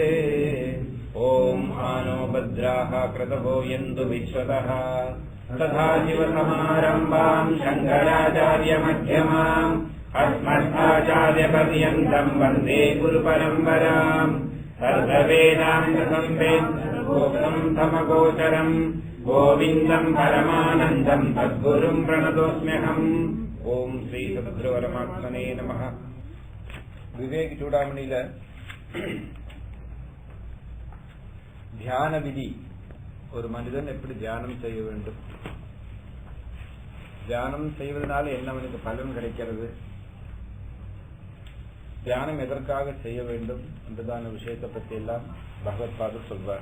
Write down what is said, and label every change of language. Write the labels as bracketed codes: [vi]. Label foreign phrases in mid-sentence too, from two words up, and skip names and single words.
[sa] ॐ आनो भद्राः क्रतवो यन्तु विश्वतः सदाशिवसमारम्भां शङ्कराचार्यमध्यमाम् अस्मदाचार्यपर्यन्तं वन्दे गुरुपरम्पराम्। सर्ववेदान्तसंवेद्यं समगोचरम् गोविंदं परमानंदं सद्गुरुं प्रणतोस्म्यहम्। ओम श्री सद्गुरु परमात्मने नमः। [ta] विवेक चूडामणिயில தியான விதி, ஒரு மனிதன் எப்படி தியானம் செய்ய வேண்டும், தியானம் செய்வதனால என்ன அவனுக்கு பலன் கிடைக்கிறது, தியானம் எதற்காக செய்ய வேண்டும் என்றதான விஷயத்தை பற்றி எல்லாம் பகவத்பாதர் சொல்வார்.